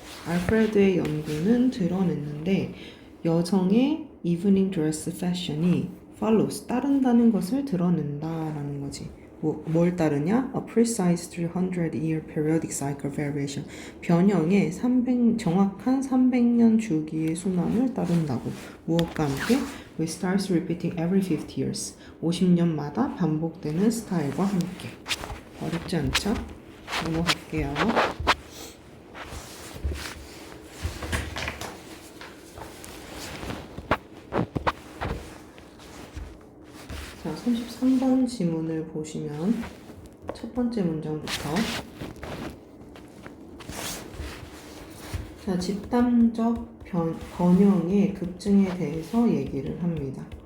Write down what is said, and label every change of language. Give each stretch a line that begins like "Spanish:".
Korean: 알프레드의 연구는 드러냈는데 여성의 이브닝 드레스 패션이
English: follows,
Korean: 따른다는 것을 드러낸다라는 거지. 뭘 따르냐?
English: A precise 300-year periodic cycle variation.
Korean: 변형의 정확한 300년 주기의 순환을 따른다고. 무엇과 함께?
English: With styles repeating every 50 years.
Korean: 50년마다 반복되는 스타일과 함께. 어렵지 않죠? 넘어갈게요. 자, 33번 지문을 보시면 첫 번째 문장부터 자, 집단적 번영의 급증에 대해서 얘기를 합니다.